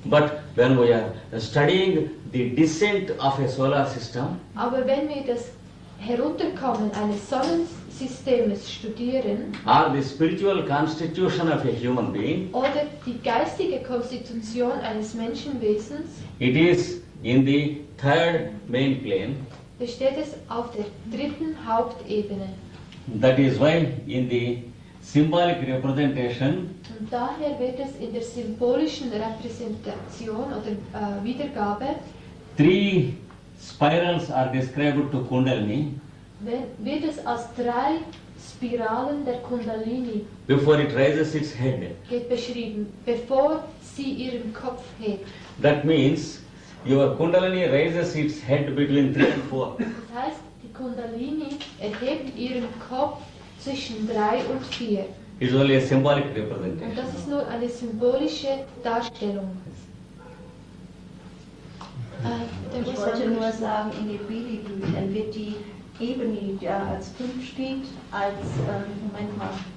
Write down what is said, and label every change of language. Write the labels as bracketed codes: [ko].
[en] But when we are studying the descent of a solar system, [de] Aber wenn wir das Herunterkommen eines Sonnensystems studieren [en] or the spiritual constitution of a human being, [de] oder die geistige Konstitution eines Menschenwesens, [en] it is in the third main plane. [de] besteht es auf der 3. Hauptebene. [en] That is why in the symbolic representation, [de] Und daher wird es in der symbolischen Repräsentation oder Wiedergabe, [en] 3 spirals are described to Kundalini [de] wird es als 3 Spiralen der Kundalini [en] before it raises its head. [de] beschrieben, bevor sie ihren Kopf hebt. [en] That means your Kundalini raises its head between 3 and 4. [de] Das heißt, die Kundalini erhebt ihren Kopf zwischen 3 und 4. [en] It's only a symbolic [de] Und [en] representation. [de] das ist nur eine symbolische Darstellung. Ich wollte nur sagen, in den Bibelbüchern wird die Ebene, die da als 5 steht, als, Moment mal,